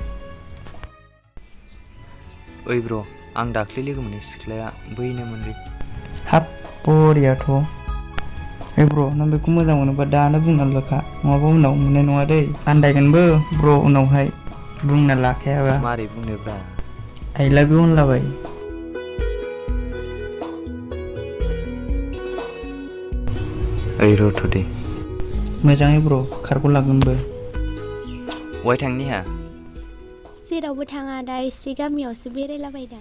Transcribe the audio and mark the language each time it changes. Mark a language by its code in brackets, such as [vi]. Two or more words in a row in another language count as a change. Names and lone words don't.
[brx] ओइ ब्र' आं दाख्लै लोगो मोननाय सिख्लाया बैनोमोनलै हाब बरियाथ' ओइ ब्र' नों बेखौ मोजां मोनोबा दानो बुंना लाखा नङाबा उनाव मोननाय नङा दै आन्दायगोनबो ब्र' उनावहाय बुंना लाखायाबा मारै बुंनोब्रा [en] I love you [brx] होनलाबाय ओइ रथ' दे मोजाङै ब्र' खारग'लांगोनबो बहाय थांनिहा जेरावबो थाङा दा एसे गामियावसो बेरायलाबायदों